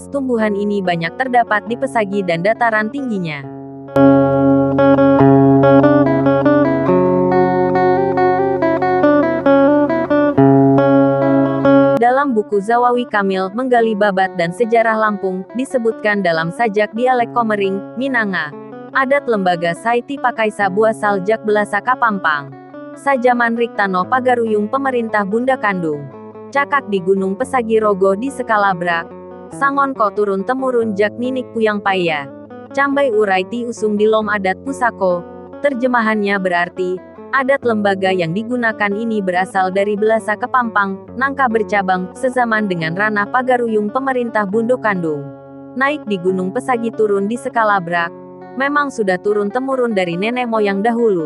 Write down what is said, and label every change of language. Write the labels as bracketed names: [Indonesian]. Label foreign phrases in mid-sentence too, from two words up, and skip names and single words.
[Indonesian] Tumbuhan ini banyak terdapat di pesagi dan dataran tingginya. Dalam buku Zawawi Kamil, Menggali Babat dan Sejarah Lampung, disebutkan dalam sajak dialek [Komering] Komering, Minanga, adat lembaga Saiti Pakaisa Buasal Jak Belasa Kapampang, Sajaman Riktano Pagaruyung Pemerintah Bunda Kandung, Cakak di Gunung Pesagi Rogo di Skala Brak, Sangon Ko Turun Temurun Jak Ninik Puyang Paya, Cambai Urai Ti Usung di Lom Adat Pusako. [Indonesian] Terjemahannya berarti, adat lembaga yang digunakan ini berasal dari Belasa Kepampang, Nangka bercabang, sezaman dengan Ranah Pagaruyung Pemerintah Bundo Kandung. Naik di Gunung Pesagi turun di Skala Brak, memang sudah turun-temurun dari nenek moyang dahulu.